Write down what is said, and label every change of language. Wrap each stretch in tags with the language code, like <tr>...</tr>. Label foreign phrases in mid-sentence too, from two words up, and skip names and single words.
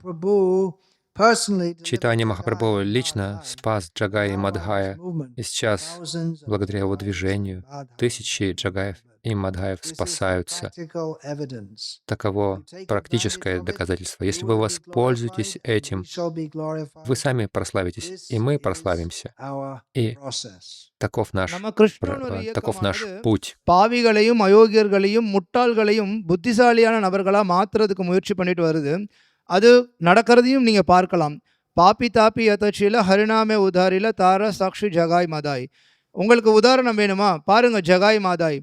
<ru>Чайтанья Махапрабху лично спас Джагая и Мадхая, и сейчас, благодаря его движению, тысячи Джагаев и Мадхаев спасаются. Таково практическое доказательство. Если вы воспользуетесь этим, вы сами прославитесь, и мы прославимся. И таков наш путь.</ru> <ta>பாவிகளையும் அயோக்கியர்களையும் முட்டாள்களையும் புத்திசாலியான நபர்களா மாத்துறதுக்கு முயற்சி பண்ணிட்டு வருது. அது நடக்கிறதையும் நீங்க பார்க்கலாம்.</ta> <bn>পাপী তাপী যত ছিল হরিনামে উদ্ধারিল তার সাক্ষী জগাই মাধাই.</bn> <ta>உங்களுக்கு உதாரணம் வேணுமா? பாருங்க ஜகாய் மாதாய்.</ta>